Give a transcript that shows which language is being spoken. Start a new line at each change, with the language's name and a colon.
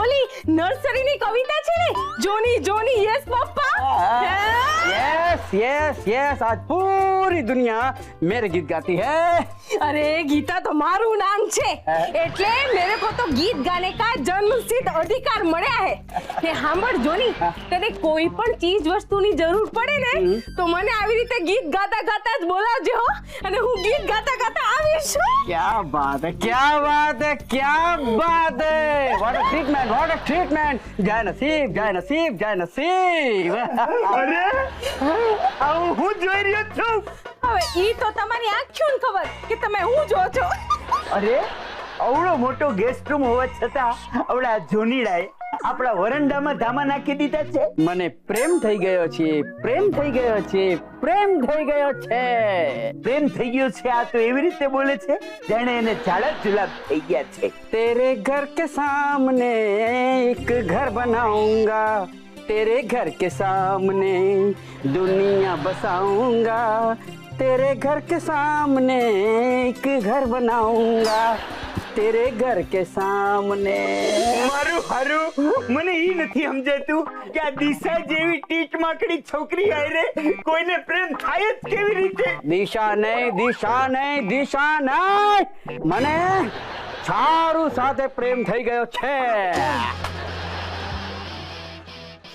Gujarati: ઓલી નર્સરીની કવિતા છે ને, જોની જોની
English: Yes papa. Yes yes yes,
Hindi: आज पूरी दुनिया मेरे गीत गाती है।
Gujarati: अरे गीता तो मारू नाम छे, એટલે
Hindi: मेरे को तो गीत गाने का जन्मसिद्ध अधिकार મળ્યા है।
Gujarati: ને સાંભળ જોની, તને કોઈ પણ ચીજ વસ્તુની જરૂર પડે ને તો મને આવી રીતે ગીત ગાતા ગાતા જ બોલાવજે હો, અને હું ગીત ગાતા ગાતા આવીશ।
Hindi: क्या बात है, क्या बात है, क्या बात है।
English: What a treatment, what a treatment.
Hindi: जय नसीब, जय नसीब, जय नसीब।
Gujarati: અરે આવું હું જોઈ રહ્યો છું। હવે ઈ તો તમારી આંખોને ખબર કે તમે હું જો છો। અરે અવળો મોટો ગેસ્ટ રૂમ હોવા છતાં આવડા જોનીડાએ આપણા વરંડામાં ધામા નાખી દીધા છે। મને પ્રેમ થઈ ગયો છે, પ્રેમ થઈ ગયો છે, પ્રેમ થઈ ગયો છે। પ્રેમ થઈ ગયો છે આ તો એવી રીતે બોલે છે જાણે એને ઝાડા જુલાબ થઈ ગયા છે।
Hindi: तेरे घर के सामने एक घर बनाऊंगा, तेरे घर के सामने दुनिया बसाऊंगा, तेरे घर के सामने एक घर बनाऊंगा, तेरे घर के सामने।
Gujarati: મારું હારું મને ઈ નથી સમજાતું કે આ દિશા જેવી ટીટ માકડી છોકરી આયરે કોઈને પ્રેમ થાય જ કેવી રીતે।
Hindi: दिशा नहीं, दिशा नहीं, दिशा नहीं,
Gujarati: મને ચારુ સાથે પ્રેમ થઈ ગયો છે।